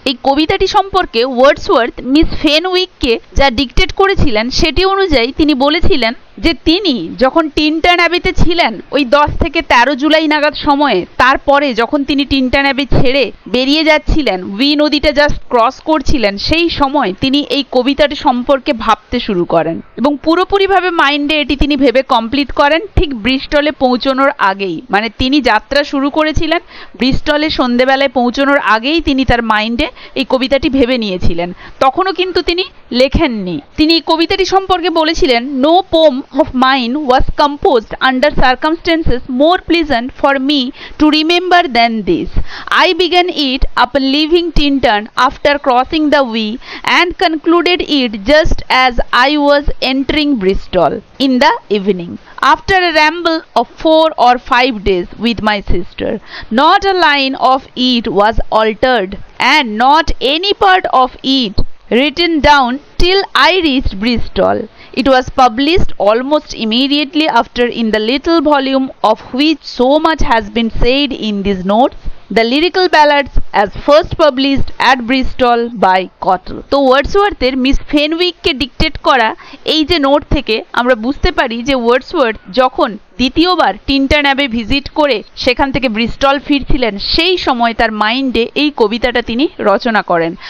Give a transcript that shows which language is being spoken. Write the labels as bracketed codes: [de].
[bn] এই কবিতাটি সম্পর্কে ওয়ার্ডসওয়ার্থ মিস ফেনউইককে যা ডিকটেট করেছিলেন, সেটি অনুযায়ী তিনি বলেছিলেন যে তিনি যখন টিনটার্ন অ্যাবেতে ছিলেন ওই 10 থেকে 13 জুলাই নাগাদ সময়ে, তারপরে যখন তিনি টিনটার্ন অ্যাবে ছেড়ে বেরিয়ে যাচ্ছিলেন, উই নদীটা জাস্ট ক্রস করছিলেন, সেই সময় তিনি এই কবিতাটি সম্পর্কে ভাবতে শুরু করেন এবং পুরোপুরিভাবে মাইন্ডে এটি তিনি ভেবে কমপ্লিট করেন ঠিক ব্রিস্টলে পৌঁছানোর আগেই। মানে তিনি যাত্রা শুরু করেছিলেন, ব্রিস্টলে সন্ধেবেলায় পৌঁছানোর আগেই তিনি তার মাইন্ডে এই কবিতাটি ভেবে নিয়েছিলেন। তখনও কিন্তু তিনি লেখেননি। তিনি এই কবিতাটি সম্পর্কে বলেছিলেন, [en] No poem of mine was composed under circumstances more pleasant for me to remember than this. I began it upon leaving Tintern after crossing the Wye and concluded it just as I was entering Bristol in the evening, after a ramble of 4 or 5 days with my sister. Not a line of it was altered, and not any part of it written down till I reached Bristol. It was published almost immediately after in the little volume of which so much has been said in these notes, the Lyrical Ballads as first published at Bristol by Cottle. [bn] তো ওয়ার্ডসওয়ার্থের miss ফেনউইককে dictate করা এই যে note থেকে আমরা বুঝতে পারি যে Wordsworth যখন দ্বিতীয়বার টিনটান অ্যাবে ভিজিট করে সেখান থেকে ব্রিস্টল ফিরছিলেন সেই সময় তার মাইন্ডে এই কবিতাটা তিনি রচনা করেন।